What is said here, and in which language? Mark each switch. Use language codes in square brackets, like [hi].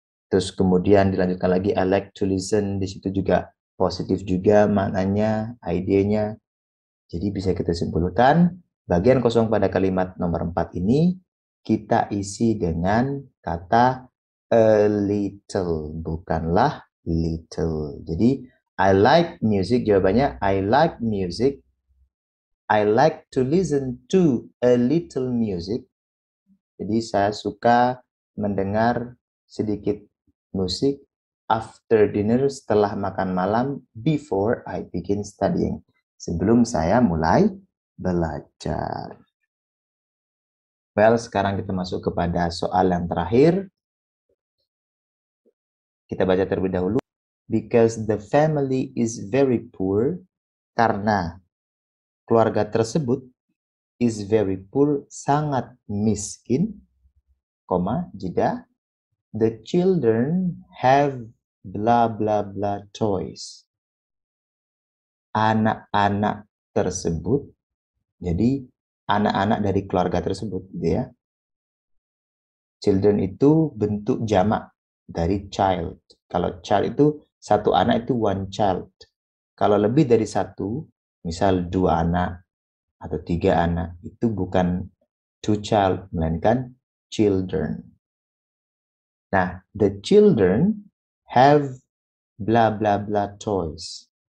[id] Terus kemudian dilanjutkan lagi, [en] I like to listen, [id] di situ juga positif juga maknanya, idenya. Jadi bisa kita simpulkan, bagian kosong pada kalimat nomor 4 ini, kita isi dengan kata a little, bukanlah little. [en] Jadi, I like music, jawabannya I like music. I like to listen to a little music. [id] Jadi, saya suka mendengar sedikit musik [en] after dinner, [id] setelah makan malam, [en] before I begin studying. [id] Sebelum saya mulai belajar. Well, sekarang kita masuk kepada soal yang terakhir. Kita baca terlebih dahulu. [en] Because the family is very poor, [id] karena keluarga tersebut [en] is very poor, [id] sangat miskin, [en] jeda, the children have blah blah blah toys. [id] Anak-anak tersebut, jadi anak-anak dari keluarga tersebut, gitu ya. Children itu bentuk jamak dari child. Kalau child itu satu anak itu one child. Kalau lebih dari satu, misal 2 anak atau 3 anak, itu bukan two child, melainkan children. [en] Nah, the children have blah blah blah toys.